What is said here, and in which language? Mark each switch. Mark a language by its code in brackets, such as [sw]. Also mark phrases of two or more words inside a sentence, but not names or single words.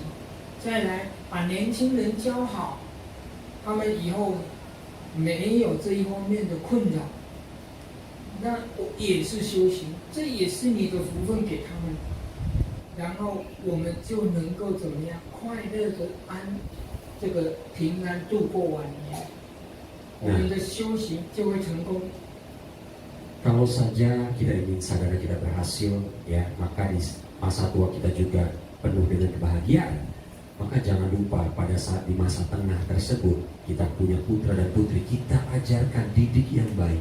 [zh] 再来把年轻人教好，他们以后没有这一方面的困扰，那也是修行，这也是你的福分给他们。然后我们就能够怎么样快乐的这个平安度过晚年。我们的修行就会成功。 [id] Kalau saja kita ingin sadhana kita berhasil ya, maka di masa tua kita juga penuh dengan kebahagiaan. Maka jangan lupa pada saat di masa tengah tersebut kita punya putra dan putri, kita ajarkan didik yang baik.